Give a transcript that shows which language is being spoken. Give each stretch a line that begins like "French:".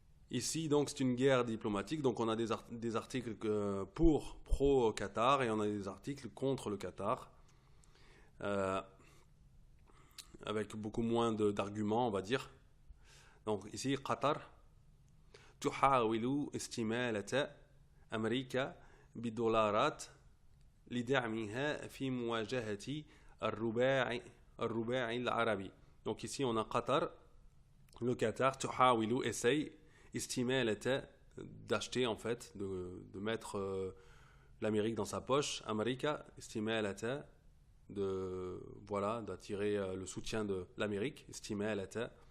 French: Ici, donc, c'est une guerre diplomatique. Donc, on a des articles pro-Qatar et on a des articles contre le Qatar. Avec beaucoup moins d'arguments, on va dire. Donc, ici, Qatar.
Arabic: تحاول استمالة أمريكا بدولارات لدعمها في مواجهة الرباعي العربي.
French: Donc ici on a Qatar, le Qatar,
Arabic: تحاول
French: essaye
Arabic: استمالة
French: d'acheter en fait, de mettre l'Amérique dans sa poche, America استمالة d'attirer le soutien de l'Amérique, استمالة